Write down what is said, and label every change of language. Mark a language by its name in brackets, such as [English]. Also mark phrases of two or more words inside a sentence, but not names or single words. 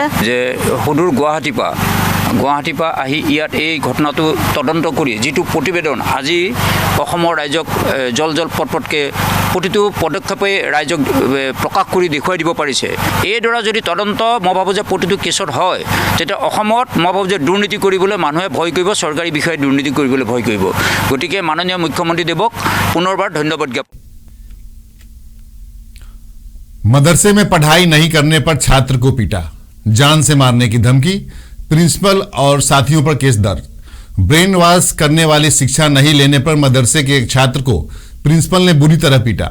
[Assamese] যে সুদূৰ গুৱাহাটীৰ পৰা আহি ইয়াত এই ঘটনাটো তদন্ত কৰি যিটো প্ৰতিবেদন আজি অসমৰ ৰাইজক জল পটপটকৈ প্ৰতিটো পদক্ষেপে ৰাইজক প্ৰকাশ কৰি দেখুৱাই দিব পাৰিছে এইদৰে যদি তদন্ত মই ভাবোঁ যে প্ৰতিটো কেছত হয় তেতিয়া অসমত মই ভাবোঁ যে দুৰ্নীতি কৰিবলৈ মানুহে ভয় কৰিব চৰকাৰী বিষয়ে দুৰ্নীতি কৰিবলৈ ভয় কৰিব গতিকে মাননীয় মুখ্যমন্ত্ৰীদেৱক পুনৰবাৰ ধন্যবাদ জ্ঞাপন [Hindi] मदरसे में पढ़ाई नहीं करने पर छात्र को पीटा, जान से मारने की धमकी, प्रिंसिपल और साथियों पर केस दर्ज। [English] brain wash [Hindi] करने वाली शिक्षा नहीं लेने पर मदरसे के एक छात्र को प्रिंसिपल ने बुरी तरह पीटा।